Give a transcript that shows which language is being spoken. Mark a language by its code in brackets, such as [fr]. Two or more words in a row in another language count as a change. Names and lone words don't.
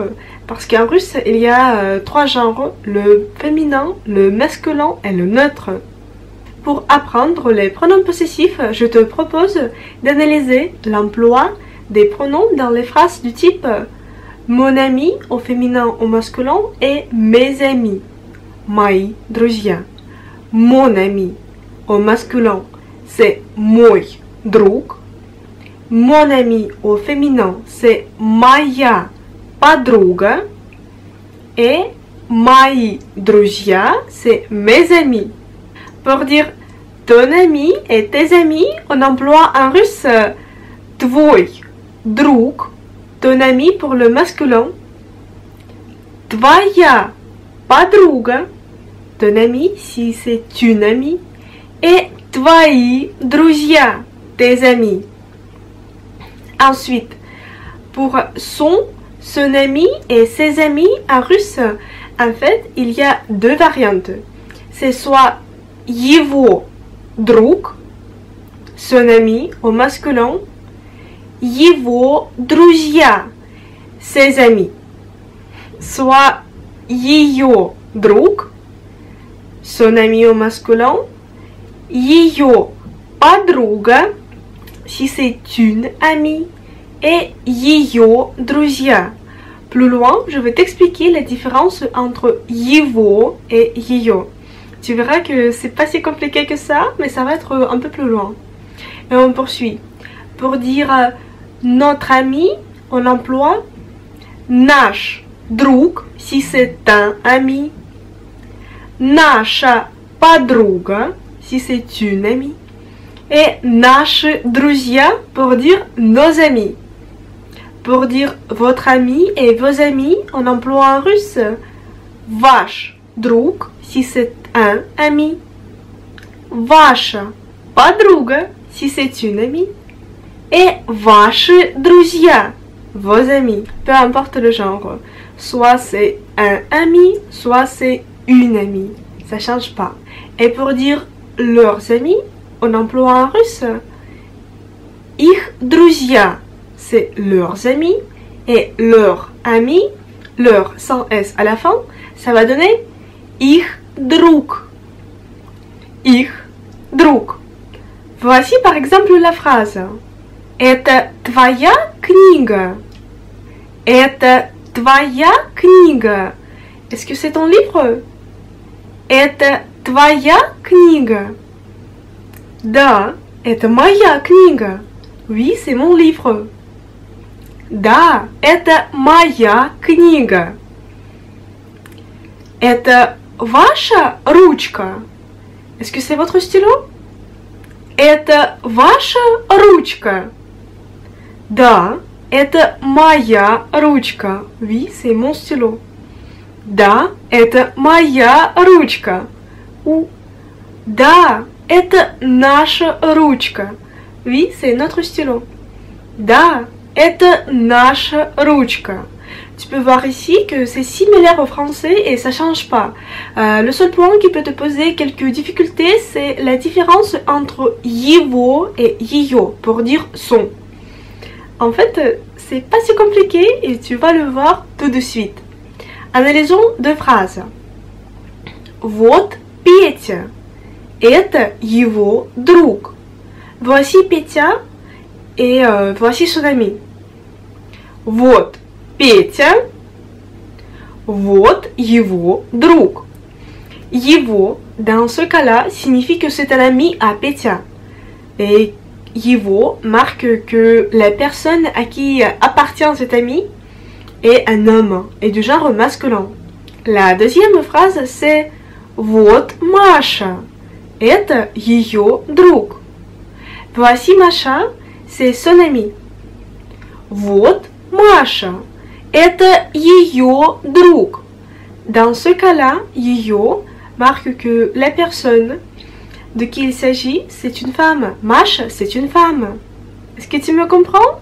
[fr] Parce qu'en russe, il y a trois genres, le féminin, le masculin et le neutre. Pour apprendre les pronoms possessifs, je te propose d'analyser l'emploi des pronoms dans les phrases du type mon ami au féminin au masculin et mes amis. [ru] Мои друзья. [fr] Mon ami au masculin, c'est [ru] мой друг. [fr] Mon ami au féminin, c'est [ru] моя подруга. Et мои друзья, [fr] c'est mes amis. Pour dire ton ami et tes amis, on emploie en russe [ru] твой друг, [fr] ton ami pour le masculin. [ru] Твоя подруга, [fr] ton ami si c'est une amie. [ru] Et твои друзья, [fr] tes amis. Ensuite, pour son ami et ses amis en russe, en fait, il y a deux variantes. C'est soit [ru] его друг, [fr] son ami au masculin, [ru] его друзья, [fr] ses amis. Soit [ru] ее друг, [fr] son ami au masculin, [ru] ее подруга, [fr] si c'est une amie, et [ru] ее друзья. [fr] Plus loin, je vais t'expliquer la différence entre его et ее. Tu verras que c'est pas si compliqué que ça, mais ça va être un peu plus loin. Et on poursuit. Pour dire notre ami, on emploie [ru] наш друг, [fr] si c'est un ami. [ru] Наша подруга, [fr] si c'est une amie. Et [ru] наши друзья [fr] pour dire nos amis. Pour dire votre ami et vos amis, on emploie en russe [ru] ваш друг, [fr] si c'est un ami. [ru] Ваша подруга, [fr] si c'est une amie. [ru] Et ваши друзья, [fr] vos amis. Peu importe le genre. Soit c'est un ami, soit c'est une amie. Ça change pas. Et pour dire leurs amis, on emploie en russe [ru] их друзья, [fr] c'est leurs amis, et leurs amis, leur sans S à la fin, ça va donner [ru] их друг. Их друг. [fr] Voici par exemple la phrase. [ru] Это твоя книга? Это твоя книга? [fr] Est-ce que c'est ton livre? [ru] Это твоя книга? Да, это моя книга. [fr] Oui, c'est mon livre. [ru] Да, это моя книга. Это ваша ручка? [fr] Est-ce que c'est votre stylo? [ru] Это ваша ручка? Да, это моя ручка. [fr] Oui, c'est mon stylo. [ru] Да, это моя ручка. Ou да, это наша ручка. [fr] Oui, c'est notre stylo. [ru] Да, это наша ручка. [fr] Tu peux voir ici que c'est similaire au français et ça change pas. Le seul point qui peut te poser quelques difficultés, c'est la différence entre его et ее pour dire son. En fait, c'est pas si compliqué et tu vas le voir tout de suite. Analysons deux phrases. [ru] Вот Петя. Это его друг. [fr] Voici Петя et voici son ami. [ru] Вот Петя, вот его друг. [fr] Его, dans ce cas-là, signifie que c'est un ami à Petya. Et его marque que la personne à qui appartient cet ami est un homme et du genre masculin. La deuxième phrase, c'est вот Маша. [ru] Это ее друг. [fr] Voici Маша, c'est son ami. [ru] Вот Маша. Это ее друг. [fr] Dans ce cas-là, ее marque que la personne de qui il s'agit, c'est une femme. Маша, c'est une femme. Est-ce que tu me comprends?